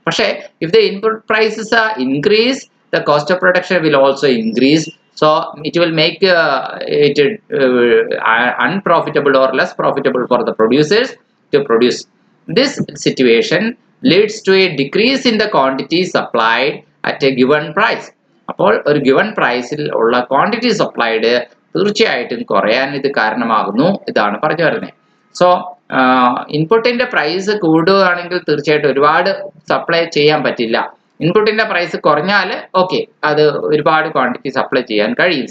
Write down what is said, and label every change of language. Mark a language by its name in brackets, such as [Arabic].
[English] പക്ഷേ if the input prices increase, the cost of production will also increase. So it will make it unprofitable or less profitable for the producers to produce. This situation leads to a decrease in the quantity supplied at a given price. [Malayalam] അപ്പോൾ ഒരു given പ്രൈസിൽ ഉള്ള quantity supplied തീർച്ചയായിട്ടും കുറയാൻ ഇത് കാരണമാകുന്നു. ഇതാണ് പറഞ്ഞു വരുന്നത്. സോ ഇൻപുട്ടിന്റെ പ്രൈസ് കൂടുകയാണെങ്കിൽ തീർച്ചയായിട്ടും ഒരുപാട് സപ്ലൈ ചെയ്യാൻ പറ്റില്ല. ഇൻപുട്ടിന്റെ പ്രൈസ് കുറഞ്ഞാൽ ഓക്കെ, അത് ഒരുപാട് ക്വാണ്ടിറ്റി സപ്ലൈ ചെയ്യാൻ കഴിയും.